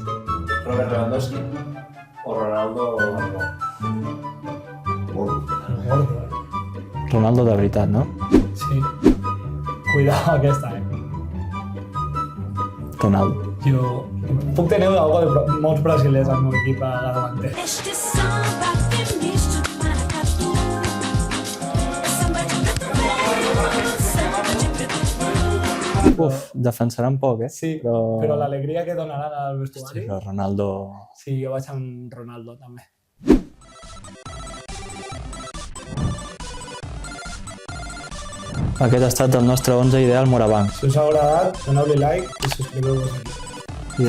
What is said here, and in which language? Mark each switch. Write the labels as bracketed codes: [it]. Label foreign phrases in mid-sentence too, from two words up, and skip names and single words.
[ca] Robert Lewandowski o Ronaldo o Marco? [es] El gordo, [ca] Ronaldo de veritat, no? Sí. Cuidado aquesta, Ronaldo. Jo puc tenir algo de molts brasilers al meu equip a la davanter. [pt] Este samba tem misto de maracatu. É samba de preto velho, samba de preto. [ca] Uf, defensaran poc, Sí, Però... però l'alegria que donaran al Hosti, vestuari... però Ronaldo... Sí, jo vaig amb Ronaldo, també. Aquest ha estat el nostre 11 ideal Morabanc. Si us ha agradat, doneu-li like i subscriveu-vos aquí.